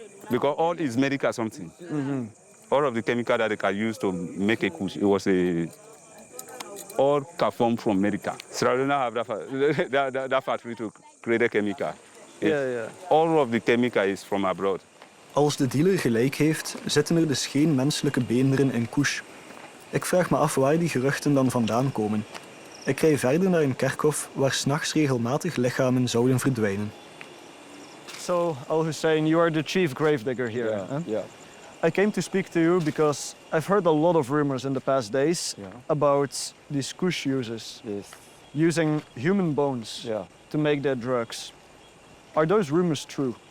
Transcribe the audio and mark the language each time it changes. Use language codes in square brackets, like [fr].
[en] Because all is medical something. All of the chemical that they can use to make a Kush, it was all can form from medical. So I don't have that factory to create a chemical. Yeah. All of the chemical is from abroad. [nl] Als de dealer gelijk heeft, zitten er dus geen menselijke beenderen in Kush. Ik vraag me af waar die geruchten dan vandaan komen. Ik rij verder naar een kerkhof waar 's nachts regelmatig lichamen zouden verdwijnen. [en] So, Al-Hussein, you are the chief gravedigger here. Yeah, huh? yeah. I came to speak to you because I've heard a lot of rumors in the past days about these Kush users using human bones to make their drugs. Are those rumors true?